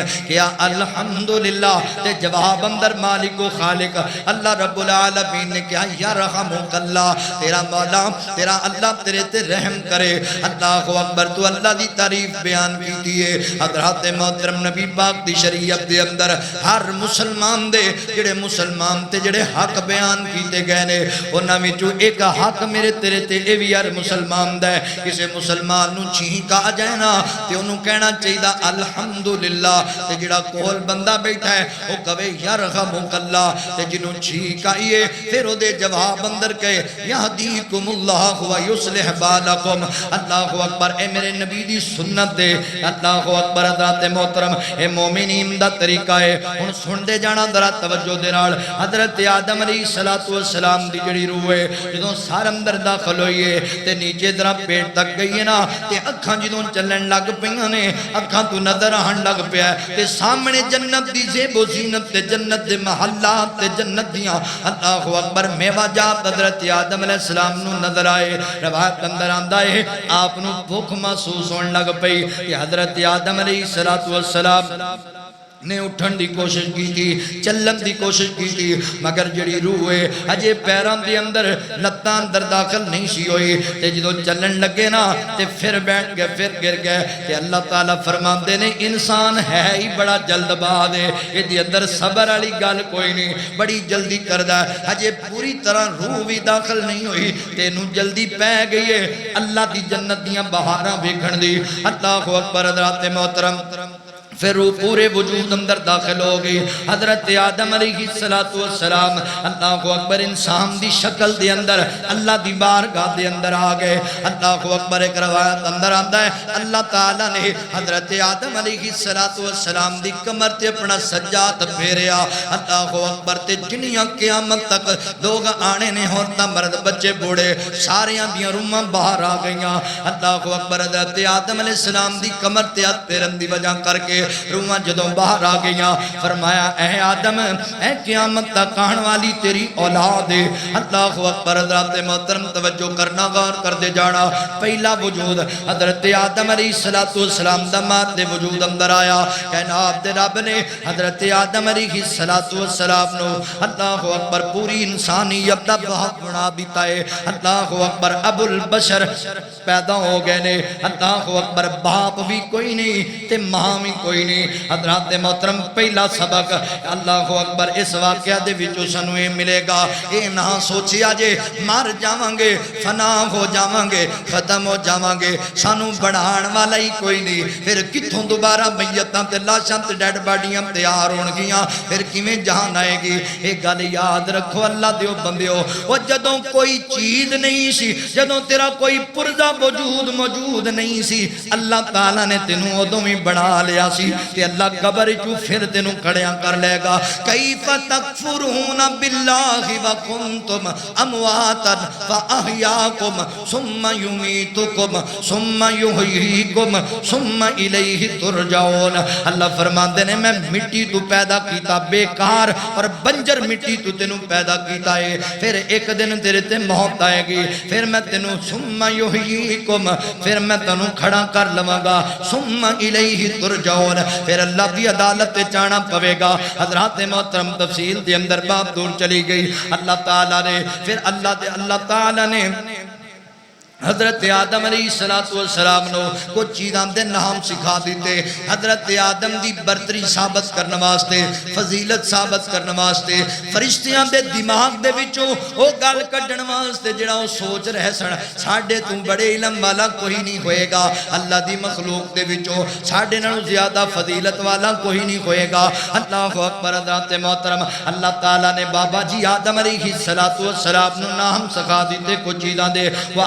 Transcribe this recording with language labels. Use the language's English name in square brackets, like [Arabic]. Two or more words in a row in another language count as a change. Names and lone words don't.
[Punjabi] کیا الحمدللہ تے جواب اندر مالک و خالق [Arabic] اللہ رب العالمین [Punjabi] نے کیا [Arabic] یرحمک اللہ [Punjabi] تیرا مولا تیرا اللہ تیرے تے رحم کرے. [Arabic] اللہ اکبر [Punjabi] تو اللہ دی تعریف بیان کی دیئے. حضرات محترم نبی پاک دی شریعت دے اندر ہر مسلمان دے جڑے مسلمان تے جڑے حق بیان کیتے گئے نے انہاں وچوں ایک حق میرے تیرے تے اے وی ہر مسلمان دا ہے. کسے مسلمان نو چھینک آ جائے نا تے انہوں کہنا چاہیے الحمدللہ تے جڑا کول بندہ بیٹھا ہے وہ کہے [Arabic] یرحمک اللہ [Punjabi] تے جنوں چھینک آئیے پھر او دے جواب اندر کہے [Arabic] یہدیکم اللہ و یصلح بالکم. اللہ اکبر [Punjabi] اے میرے نبی دی سنت دے. [Arabic] اللہ اکبر [Punjabi] حضرات محترم اے مومنین دا طریقہ ہے. ہن سن دے جانا ذرا توجہ دے نال حضرت آدم [Arabic] علیہ السلام [Punjabi] دی جڑی روح ہے جدوں سار اندر داخل ہوئی ہے تے نیچے ذرا پیٹ تک گئی ہے نا تے اکھاں جدوں چلن لگ پیاں نے اکھاں تو نظر آن لگ پیا تے سامنے جنت دی زیب و زینت تے جنت دے محلات تے جنت دیاں [Arabic] اللہ اکبر [Punjabi] میوہ جات حضرت آدم علیہ السلام نو نظر آئے. روایت اندر آندا ہے آپ نو بھوک محسوس ہونے لگ پئی کہ حضرت آدم [Arabic] علیہ السلام [Punjabi] نے اٹھن دی کوشش کی تھی چلن دی کوشش کی تھی مگر جڑی روح ہے اجے پیران دی اندر لتاں اندر داخل نہیں سی ہوئی تے جدوں چلن لگے نا تے پھر بیٹھ گئے پھر گر گئے تے اللہ تعالیٰ فرماندے نے انسان ہے ہی بڑا جلد باز ہے یہ دی اندر صبر والی گل کوئی نہیں بڑی جلدی کردا ہے اجے پوری طرح روح بھی داخل نہیں ہوئی تے نو جلدی پہ گئی ہے اللہ دی جنت دیاں بہاراں ویکھن دی. [Arabic] اللہ اکبر [Punjabi] حضرات محترم پھر وہ پورے وجود اندر داخل ہو گئی. حضرت آدم [Arabic] علیہ السلام اللہ اکبر [Punjabi] انسان دی شکل دے اندر اللہ دی بارگاہ دے اندر آ گئے. [Arabic] اللہ اکبر [Punjabi] ایک روایت اندر آندا ہے اللہ تعالیٰ نے حضرت آدم [Arabic] علیہ السلام [Punjabi] دی کمر تے اپنا سجاد پھیریا. [Arabic] اللہ اکبر [Punjabi] تے جنیاں قیامت تک لوگ آنے نے عورتاں مرد بچے بوڑھے ساریاں دیاں روحاں باہر آ گئیاں. [Arabic] اللہ اکبر [Punjabi] حضرت آدم [Arabic] علیہ السلام [Punjabi] دی کمر تے ہاتھ پھیرن دی وجہ کر کے روحاں جدوں باہر آ گئیاں فرمایا اے آدم اے قیامت تک آن والی تیری اولاد ہے. [Arabic] اللہ اکبر [Punjabi] حضرات محترم توجہ کرنا غور کر دے جانا. پہلا وجود حضرت آدم [Arabic] علیہ السلام [Punjabi] دا مات دے وجود اندر آیا. کائنات دے رب نے حضرت آدم [Arabic] علیہ السلام [Punjabi] نو [Arabic] اللہ اکبر [Punjabi] پوری انسانیت دا بہت بنا دیتا ہے. [Arabic] اللہ اکبر ابو البشر [Punjabi] پیدا ہو گئے نے. [Arabic] اللہ اکبر [Punjabi] باپ بھی کوئی نہیں تے ماں بھی کوئی نہیں. حضرات محترم پہلا سبق [Arabic] اللہ اکبر [Punjabi] اس واقعہ دے وچوں سانو اے ملے گا اے نہ سوچیا جے مر جاواں گے فنا ہو جاواں گے ختم ہو جاواں گے سانو بڑھان والا ہی کوئی نہیں. پھر کتھوں دوبارہ میتاں تے لاشاں تے [English] dead bodies [Punjabi] تیار ہون گیاں پھر کیویں جہان آئے گی. اے گل یاد رکھو اللہ دیو بندیو او جدوں کوئی چیز نہیں سی جدوں تیرا کوئی پرزہ وجود موجود نہیں سی اللہ تعالیٰ نے تینوں ادوں ہی بنا لیا سی کہ اللہ قبر چوں پھر تینوں کھڑیاں کر لے گا. [Arabic] کیف تکفرون باللہ وکنتم امواتا فاحیاکم ثم یمیتکم ثم یحییکم ثم الیہ ترجعون. [Punjabi] اللہ فرماندے نے میں مٹی تو پیدا کیتا بیکار اور بنجر مٹی تو تینوں پیدا کیتا ہے پھر ایک دن تیرے تے موت آئے گی پھر میں تینوں [Arabic] ثم یحییکم [Punjabi] پھر میں تینوں کھڑا کر لواں گا [Arabic] ثم الیہ ترجعون. [Punjabi] پھر اللہ دی عدالت تے جانا پوے گا. حضرات محترم تفصیل دے اندر باب دور چلی گئی. اللہ تعالیٰ نے پھر اللہ تعالیٰ نے حضرت آدم [Arabic] علیہ السلام [Punjabi] نو کچھ چیزاں دے نام سکھا دیتے. حضرت آدم دی برتری ثابت کرنے واسطے فضیلت ثابت کرنے واسطے فرشتیاں دے دماغ دے وچوں او گل کڈن واسطے جڑا او سوچ رہے سن ساڈے تو بڑے علم والا کوئی نہیں ہوئے گا. اللہ دی مخلوق دے وچوں ساڈے نالوں زیادہ فضیلت والا کوئی نہیں ہوئے گا. [Arabic] اللہ اکبر [Punjabi] حضرات محترم اللہ تعالیٰ نے بابا جی آدم [Arabic] علیہ السلام [Punjabi] نو نام سکھا دیتے کچھ چیزاں دے.